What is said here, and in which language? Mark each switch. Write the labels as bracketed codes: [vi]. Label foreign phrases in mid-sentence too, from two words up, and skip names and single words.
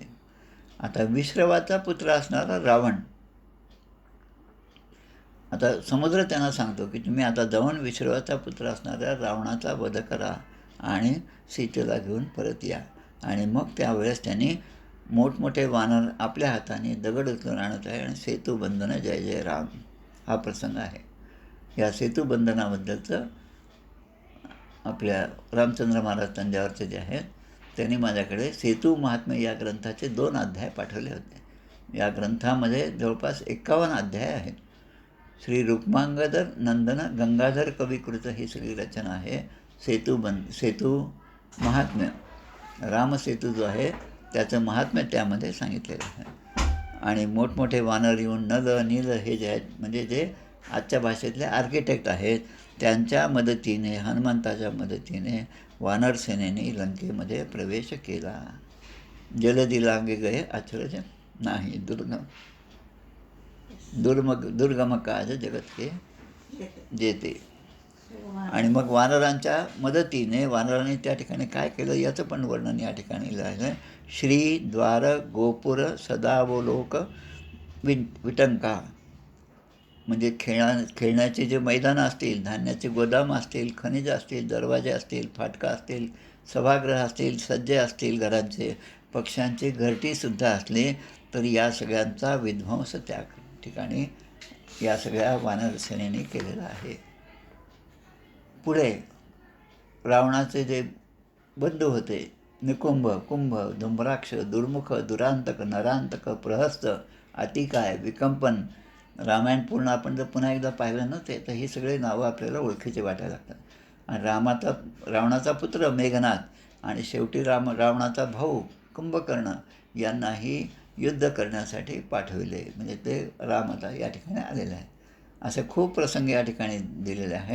[mr] आता विश्रवाचा पुत्र असणारा रावण, आता समुद्र त्यांना सांगतो की तुम्ही आता जाऊन विश्रवाचा पुत्र असणाऱ्या रावणाचा वध करा आणि सीतेला घेऊन परत या. आणि मग त्यावेळेस त्यांनी मोठमोठे वानर आपल्या हाताने दगड उचलून आणत आहे आणि सेतुबंधन जय जय राम हा प्रसंग आहे. या सेतुबंधनाबद्दलचं आपल्या रामचंद्र महाराज तंजावरचे जे आहेत त्यांनी माझ्याकडे सेतू महात्म्य या ग्रंथाचे 2 अध्याय पाठवले होते. या ग्रंथामध्ये जवळपास 51 अध्याय आहेत. श्री रुक्मांगदर नंदन गंगाधर कविकृत ही सगळी रचना आहे. सेतू महात्म्य, रामसेतू जो आहे त्याचं महात्म्य त्यामध्ये सांगितलेलं आहे. आणि मोठमोठे वानर येऊन नल नील हे जे आहेत म्हणजे जे आजच्या भाषेतले आर्किटेक्ट आहेत त्यांच्या मदतीने, हनुमंताच्या मदतीने वानर सेनेने लंकेमध्ये प्रवेश केला. [awa] जलदी लागे गए अचरज नाही दुर्गम काज जगत के जेते. [mr] आणि मग वानरांच्या मदतीने वानरांनी त्या ठिकाणी काय केलं याचं पण वर्णन या ठिकाणी लिहिलं आहे. [sa] श्री द्वार गोपुर सदावलोक विटंका [mr] म्हणजे खेळण्याचे जे मैदानं असतील, धान्याचे गोदाम असतील, खनिजं असतील, दरवाजे असतील, फाटका असतील, सभागृह असतील, सज्जे असतील घरांचे, पक्ष्यांचे घरटीसुद्धा असले तर या सगळ्यांचा विध्वंस त्या ठिकाणी या सगळ्या वानरसेनेने केलेला आहे. पुढे रावणाचे जे बंधू होते निकुंभ, कुंभ, धुम्राक्ष, दुर्मुख, दुरांतक, नरांतक, प्रहस्त, अतिकाय, विकंपन, रामायण पूर्ण आपण जर पुन्हा एकदा पाहिलं ना तर ही सगळे नावं आपल्याला ओळखीचे वाटायला लागतात. आणि रावणाचा पुत्र मेघनाथ आणि शेवटी रावणाचा भाऊ कुंभकर्ण यांनाही युद्ध करण्यासाठी पाठविले. म्हणजे ते राम आता या ठिकाणी आलेले आहेत. असे खूप प्रसंग या ठिकाणी दिलेले आहेत.